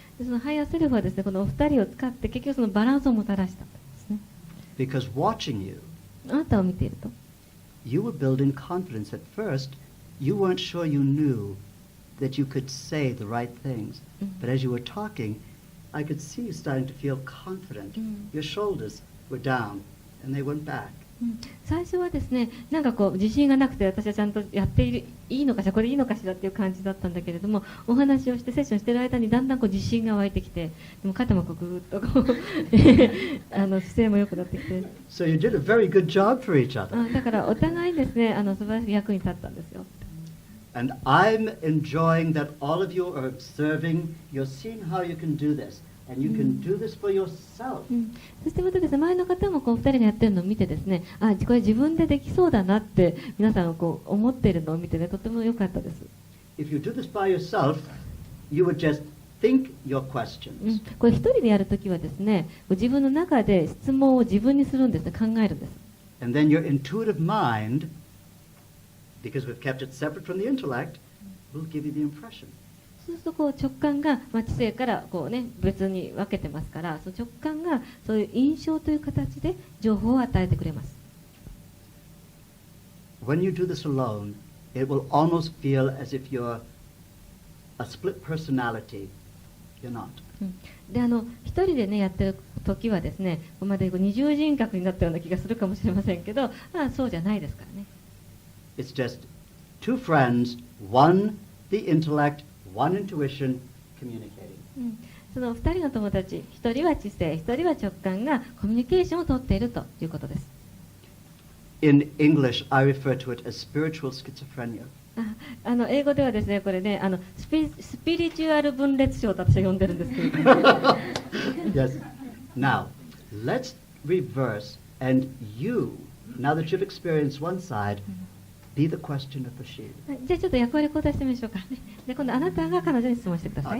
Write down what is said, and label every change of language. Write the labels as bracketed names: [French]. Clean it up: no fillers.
[Japanese] でそのハイヤーセルフはですね、このお二人を使って結局そのバランスをもたらしたんですね。 [English] Because watching you, [Japanese] あなたを見ていると。 [English] you were building confidence. At first, you weren't sure you knew that you could say the right things. But as you were talking, I could see you starting to feel confident. Your shoulders were down, and they went back. [Japanese] 最初はですね、なんかこう自信がなくて私はちゃんとやっていいのかしら、これいいのかしらっていう感じだったんだけれども、お話をしてセッションしている間にだんだんこう自信が湧いてきて、でも肩もこうぐーっとこう姿勢も良くなってきて、 [English] So you did a very good job for each other. [Japanese] だからお互いですね、素晴らしい役に立ったんですよ。 [English] And I'm enjoying that all of you are observing. You're seeing how you can do this. And you can do this for yourself. [Japanese] そしてまたですね、前の方もこう2人がやってるのを見てですね、これ自分でできそうだなって皆さんがこう思っているのを見てね、とても良かったです。 [English] If you do this by yourself, you would just think your questions. [Japanese] これ一人でやるときはですね、自分の中で質問を自分にするんですね、考えるんです。 [English] And then your intuitive mind, because we've kept it separate from the intellect, will give you the impression. [Japanese] そうするとこう直感が、知性からこう、ね、別に分けてますから、その直感がそういう印象という形で情報を与えてくれます。 [English] When you do this alone, it will almost feel as if you're a split personality. You're not. [Japanese] で一人でねやってる時はですね、まで二重人格になったような気がするかもしれませんけど、そうじゃないですからね。 [English] It's just two friends, one the intellect, one intuition, communicating. [Japanese] その2人の友達、1人は知性、1人は直感がコミュニケーションをとっているということです。 [English] In English, I refer to it as spiritual schizophrenia. [Japanese] 英語ではですね、これね、スピリチュアル分裂症と私は呼んでるんですけれども。 [English] Yes. Now, let's reverse, and you, now that you've experienced one side, be the question of the shield. [Japanese] じゃあちょっと役割交代してみましょうかね。で今度あなたが彼女に質問してください。